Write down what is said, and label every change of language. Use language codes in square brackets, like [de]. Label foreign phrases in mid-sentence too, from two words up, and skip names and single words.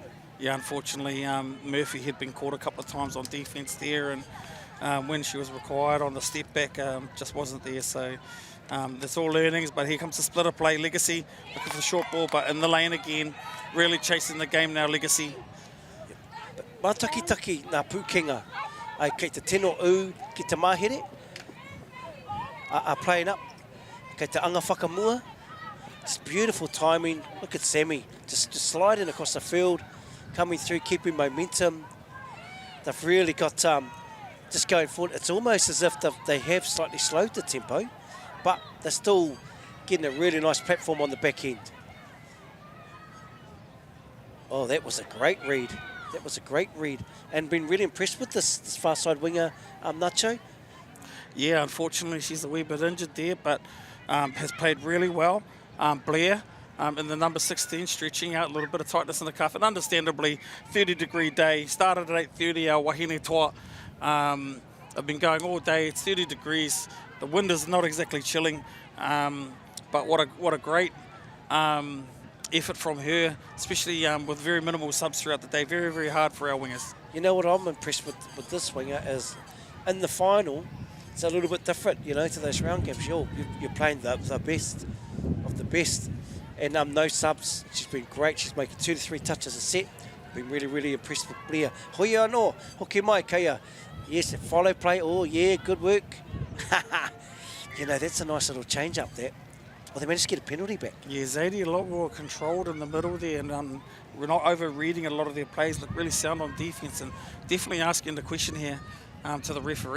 [en] Yeah, unfortunately, Murphy had been caught a couple of times on defence there, and when she was required on the step back, just wasn't there. So that's all learnings, but here comes the splitter play. Legacy looking for the short ball, but in the lane again, really chasing the game now, Legacy. [mi] Mātakitaki nā pūkenga. Ai kei te tino u ki te mahere. [en] Playing up. [mi] Kei te anga whakamua. [en] It's beautiful timing. Look at Sammy, just sliding across the field, coming through, keeping momentum. They've really got just going forward. It's almost as if they have slightly slowed the tempo, but they're still getting a really nice platform on the back end. Oh, that was a great read. That was a great read. And been really impressed with this far side winger, Nacho. Yeah, unfortunately, she's a wee bit injured there, but has played really well. Blair in the number 16, stretching out, a little bit of tightness in the cuff, and understandably 30-degree day. Started at 8:30, our [mi] wahine toa. [en] I've been going all day. It's 30 degrees. The wind is not exactly chilling, but what a great effort from her, especially with very minimal subs throughout the day. Very, very hard for our wingers. You know what I'm impressed with this winger is in the final, it's a little bit different, you know, to those round games. You're playing the best of the best, and no subs. She's been great. She's making 2 to 3 touches a set. Been really, really impressed with Blair. [mi] Hoi anō, hoki mai kaya. [en] Yes, follow play. Oh yeah, good work. You know, that's a nice little change up there. Oh, they managed to get a penalty back. Yeah, Zadie a lot more controlled in the middle there, and we're not over-reading a lot of their plays. Look really sound on defence, and definitely asking the question here to the referee.